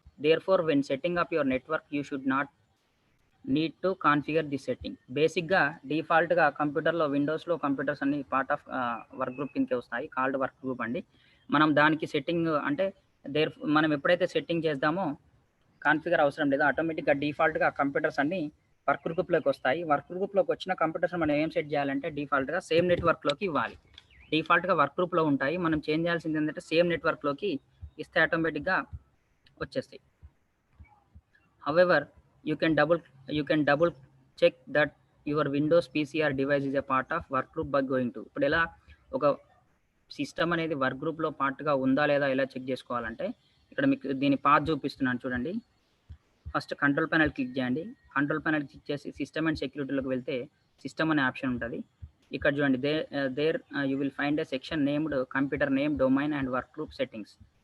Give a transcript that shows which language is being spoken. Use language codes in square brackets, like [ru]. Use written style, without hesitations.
[en] Therefore, when setting up your network, you should not need to configure this setting. [te] బేసిక్గా డిఫాల్ట్గా కంప్యూటర్లో విండోస్లో computers అన్ని part of work group కిందకి వస్తాయి. Called work group అండి. మనం దానికి సెట్టింగ్ అంటే మనం ఎప్పుడైతే సెట్టింగ్ చేద్దామో కాన్ఫిగర్ అవసరం లేదు. ఆటోమేటిక్గా డిఫాల్ట్గా కంప్యూటర్స్ అన్ని వర్క్ గ్రూప్లోకి వస్తాయి. వర్క్ గ్రూప్లోకి వచ్చిన కంప్యూటర్స్ మనం ఏం సెట్ చేయాలంటే డిఫాల్ట్గా సేమ్ నెట్వర్క్లోకి ఇవ్వాలి. డిఫాల్ట్గా వర్క్ గ్రూప్లో ఉంటాయి. మనం చేంజ్ చేయాల్సింది ఏంటంటే సేమ్ నెట్వర్క్లోకి ఇస్తే ఆటోమేటిక్గా వచ్చేస్తాయి. [en] However, you can double check that your Windows PC or device is a part of work group by going to. [te] ఇప్పుడు ఎలా ఒక సిస్టమ్ అనేది వర్క్ గ్రూప్లో పార్ట్గా ఉందా లేదా ఎలా చెక్ చేసుకోవాలంటే ఇక్కడ మీకు దీని పాత్ చూపిస్తున్నాను చూడండి. ఫస్ట్ కంట్రోల్ ప్యానల్ క్లిక్ చేయండి. కంట్రోల్ ప్యానల్ క్లిక్ చేసి సిస్టమ్ అండ్ సెక్యూరిటీలోకి వెళ్తే సిస్టమ్ అనే ఆప్షన్ ఉంటుంది. ఇక్కడ చూడండి [en] There you will find a section named computer name domain and work group settings.